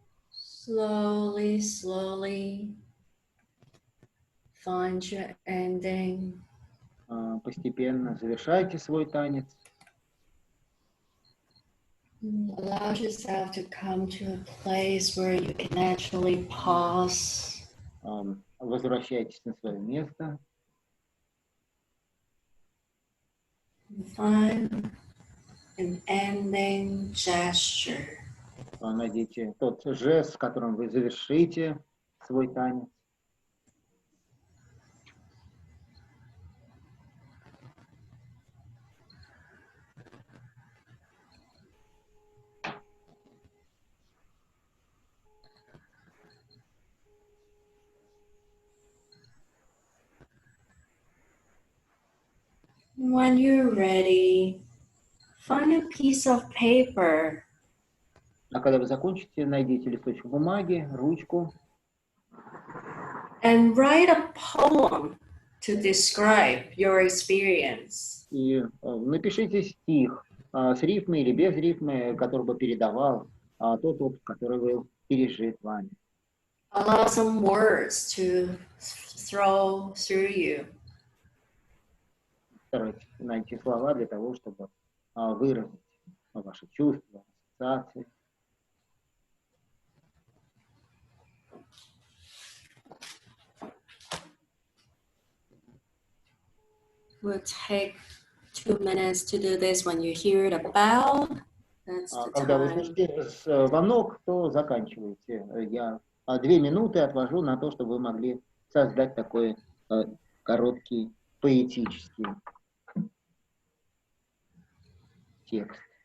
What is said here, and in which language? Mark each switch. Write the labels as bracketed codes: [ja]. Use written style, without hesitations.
[en] Slowly, slowly find your ending. [ru] Постепенно завершайте свой танец. [en] Allow yourself to come to a place where you can actually pause. [ru] Возвращайтесь на свое место. [en] Find an ending gesture. [ru] Найдите тот жест, с которым вы завершите свой танец. [en] When you're ready, find a piece of paper. [ru] А когда вы закончите, найдите листочек бумаги, ручку. [en] And write a poem to describe your experience. [ru] И напишите стих с рифмой или без рифмы, который бы передавал тот опыт, который был пережит вами. [en] Allow some words to throw through you. [ru] Старайтесь найти слова для того, чтобы выразить ваши чувства, ассоциации. [en] We'll take 2 minutes to do this. When you hear the bell, that's the [ru] Когда вы [en] time. [ru] слышите звонок, то заканчивайте. Я 2 минуты отвожу на то, чтобы вы могли создать такой короткий поэтический текст.